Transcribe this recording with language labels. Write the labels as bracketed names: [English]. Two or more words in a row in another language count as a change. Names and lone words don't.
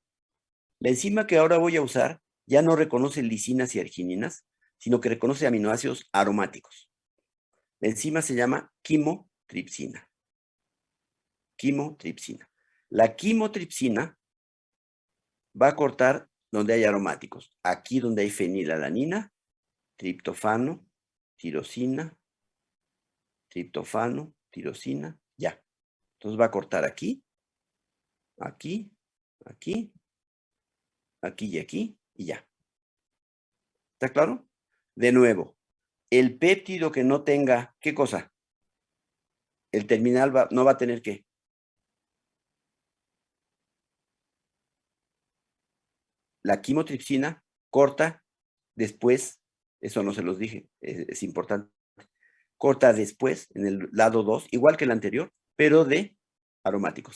[Spanish] La enzima que ahora voy a usar ya no reconoce lisinas y argininas, sino que reconoce aminoácidos aromáticos. La enzima se llama quimotripsina. Quimotripsina. La quimotripsina va a cortar donde hay aromáticos. Aquí donde hay fenilalanina, triptofano, tirosina, triptofano, tirosina, ya. Entonces va a cortar aquí, aquí, aquí, aquí y aquí, y ya. ¿Está claro? De nuevo, el péptido que no tenga, ¿qué cosa? El terminal no va a tener ¿qué? La quimotripsina corta después, eso no se los dije, es importante, corta después en el lado 2, igual que el anterior, pero de aromáticos.